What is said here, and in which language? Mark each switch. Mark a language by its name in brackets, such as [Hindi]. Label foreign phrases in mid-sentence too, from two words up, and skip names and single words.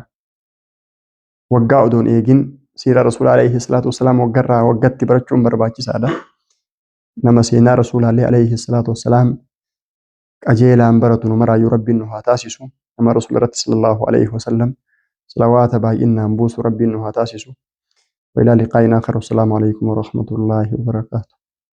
[Oromo] Waggaa odoon eegin siiraa rasuulaa [Arabic] عليه الصلاة والسلام [Oromo] waggarraa waggatti barachuun barbaachisaadha. Nama seenaa rasuulaallee [Arabic] عليه الصلاة والسلام [Oromo] qajeelaan baratu numaraayyuu rabbiin nu haa taasisu. Nama rasuula irratti [Arabic] صلى الله عليه وسلم [Oromo] salawaata baay'inaan buusu rabbiin nu haa taasisu. [Arabic] وإلى لقاء آخر والسلام عليكم ورحمة الله وبركاته.